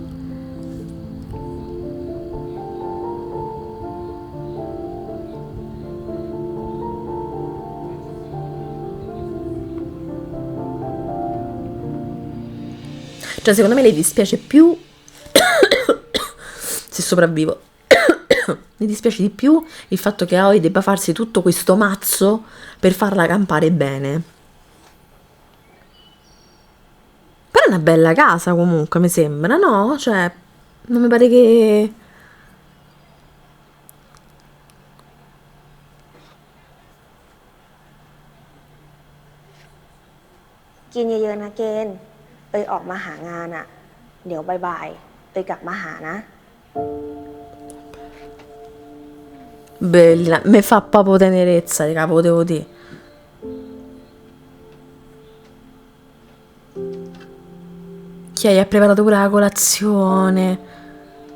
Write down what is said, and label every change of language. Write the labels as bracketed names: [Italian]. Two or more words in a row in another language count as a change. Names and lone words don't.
[Italian] Cioè secondo me le dispiace più se sopravvivo. Mi dispiace di più il fatto che Aoi debba farsi tutto questo mazzo per farla campare bene. Però è una bella casa comunque, mi sembra, no? Cioè, non mi pare che... [Thai] กินเยอะๆนะเกณฑ์ออกมาหางานอ่ะ เดี๋ยวบ่ายๆกลับมาหานะ [Italian] Bella, mi fa proprio tenerezza, raga, potevo dire. Chi hai preparato pure la colazione?